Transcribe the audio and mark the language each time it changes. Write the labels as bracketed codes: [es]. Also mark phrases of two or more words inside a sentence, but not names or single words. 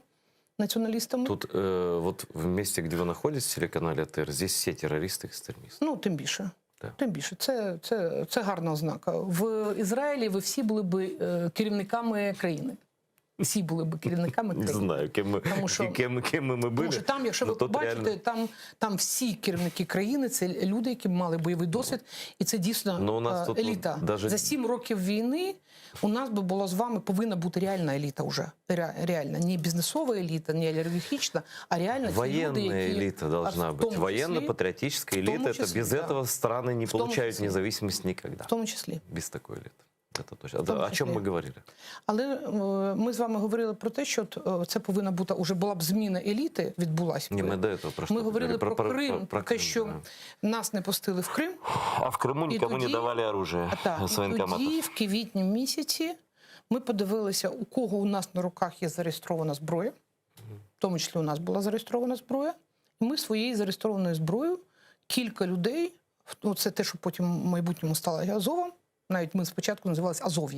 [uk] Націоналістами. Тут, вот в місті, де ви знаходитесь, в телеканалі АТР, здесь всі терористи-екстремісти. Ну, тим більше. Так. Тим більше. Це гарна ознака. В Ізраїлі ви всі були б керівниками країни. всі були б керівниками [ru] Не [uk] країни. [ru] знаю, [uk] Тому що- [ru] кем мы [uk] Тому [ru] были. [uk] що там, якщо ви [ru] но тут [uk] побачите, [ru] реально- [uk] там всі керівники країни, це люди, які мали бойовий досвід, і це дійсно [ru] Ну, у нас тут [uk] еліта. [ru] даже- [uk] За 7 років війни у нас би було з вами повинна бути реальна еліта вже. Реальна. Не бізнесова еліта, не олігархічна, а реальна ті люди, [ru] Военная [uk] які... [ru] элита должна [uk] в тому [ru] быть. [uk] числі- [ru] Военно-патриотическая [uk] в тому [ru] элита. Это [uk] числі, [ru] без да. этого страны не [uk] В тому [ru] получают [uk] числі. [ru] независимость никогда. [uk] В тому числі. [ru] Без такой элиты. Это точно. [uk] тому [ru] О чем [uk] числі. [ru] мы говорили? [uk] Але ми з вами говорили про те, що це повинна бути, уже була б зміна еліти, відбулася. [ru] Не, мы до этого про что [uk] Ми говорили про Крим, про те, [ru] Крым, [uk] що [ru] да. [uk] нас не пустили в Крим. [ru] А в Крыму [uk] І [ru] никому не [uk] тоді- [ru] давали оружие [uk] Так, [ru] с [uk] і [ru] военкоматов. [uk] тоді, в квітні місяці, ми подивилися, у кого у нас на руках є зареєстрована зброя. В тому числі у нас була зареєстрована зброя. І ми своєю зареєстрованою зброєю, кілька людей, ну, це те, що потім в майбутньому стало Азовом, навіть ми спочатку називалися Азов'є.